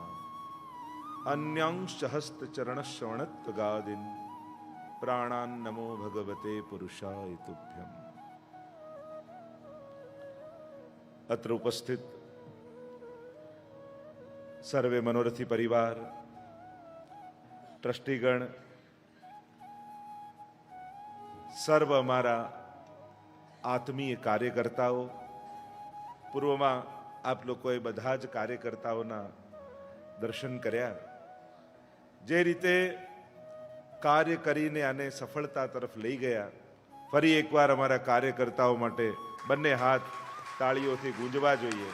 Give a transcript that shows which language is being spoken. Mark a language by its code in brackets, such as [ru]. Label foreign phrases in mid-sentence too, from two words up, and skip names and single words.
[sa] अन्यांश्च हस्तचरणश्रवणत्वगादीन् प्राणान् नमो भगवते पुरुषाय तुभ्यम्। अत्र उपस्थित सर्वे मनोरथी परिवार, ट्रस्टीगण, [gu] સર્વ અમારા આત્મીય કાર્યકર્તાઓ, પૂર્વમાં આપ લોકોએ બધા જ કાર્યકર્તાઓના દર્શન કર્યા. જે રીતે કાર્ય કરીને આને સફળતા તરફ લઈ ગયા, ફરી એકવાર અમારા કાર્યકર્તાઓ માટે બંને હાથ તાળીઓથી ગૂંજવા જોઈએ.